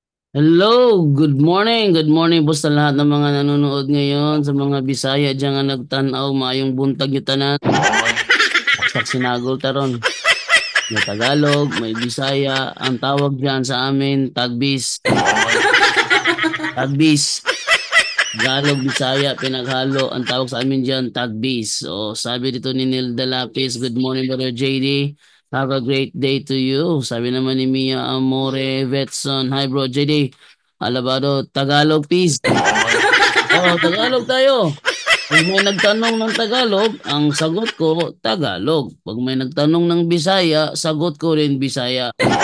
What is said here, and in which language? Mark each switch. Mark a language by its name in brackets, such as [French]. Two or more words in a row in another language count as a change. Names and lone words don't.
[English] Hello, good morning. Good morning [Filipino] po sa lahat ng mga nanonood ngayon, sa mga Bisaya diyan [Cebuano] nga nagtan-aw, maayong buntag [Filipino] yung tanan. [Cebuano] Saksak sinagol taron. [Filipino] May Tagalog, may Bisaya, ang tawag diyan sa amin tagbis. Tagbis. Tagalog, Bisaya, pinaghalo, ang tawag sa amin diyan tagbis. O sabi dito ni Neil Dalapis, [English] good morning Brother JD. Have a great day to you. [Filipino] Sabi naman ni Mia Amore Vetson, [English] hi bro JD. Alabado, Tagalog please. [Filipino] Oh, Tagalog tayo. Pag may nagtanong ng Tagalog, ang sagot ko, Tagalog. Pag may nagtanong ng Bisaya, sagot ko rin Bisaya.